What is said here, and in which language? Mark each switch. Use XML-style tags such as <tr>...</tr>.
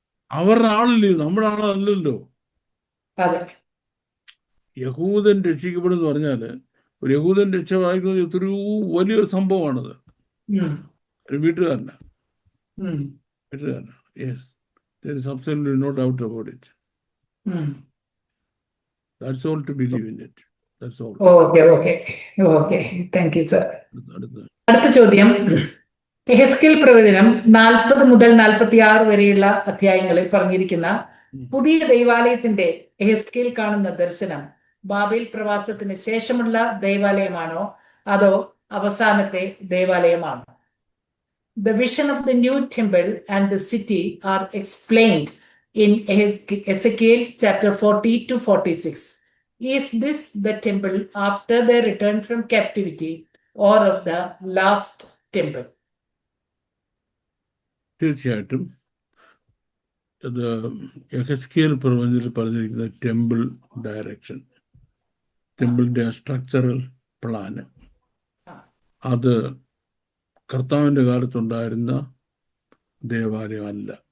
<ml>അവരുടെ ആളില്ലയോ, നമ്മുടെ ആളല്ലല്ലോ. യഹൂദൻ രക്ഷിക്കപ്പെടുന്നു പറഞ്ഞാല് ഒരു യഹൂദൻ രക്ഷ വായിക്കുന്നത് എത്രയോ വലിയൊരു സംഭവമാണത്. ഒരു വീട്ടുകാരനാ.</ml> <en>Yes, there is absolutely no doubt about it. That's all to believe in it. That's all. Okay. Thank you, sir.</en> <ml>അടുത്ത ചോദ്യം. യെഹെസ്കേൽ പ്രവചനം 40 മുതൽ 46 വരെയുള്ള അധ്യായങ്ങളിൽ പറഞ്ഞിരിക്കുന്ന പുതിയ ദൈവാലയത്തിന്റെ യെഹെസ്കേൽ കാണുന്ന ദർശനം ബാബേൽ പ്രവാസത്തിന് ശേഷമുള്ള ദൈവാലയമാണോ അതോ അവസാനത്തെ ദൈവാലയമാണോ?</ml> <en>The vision of the new temple and the city are explained in Ezekiel chapter 40 to 46. Is this the temple after their return from captivity or of the last temple?</en> <ml>തീർച്ചയായിട്ടും അത് യെഹെസ്കേൽ പ്രവചനത്തിൽ പറഞ്ഞിരിക്കുന്ന ടെമ്പിൾ ഡയറക്ഷൻ, ടെമ്പിളിന്റെ സ്ട്രക്ചറൽ പ്ലാന്, അത് കർത്താവിന്റെ കാലത്തുണ്ടായിരുന്ന ദേവാലയം അല്ല.</ml>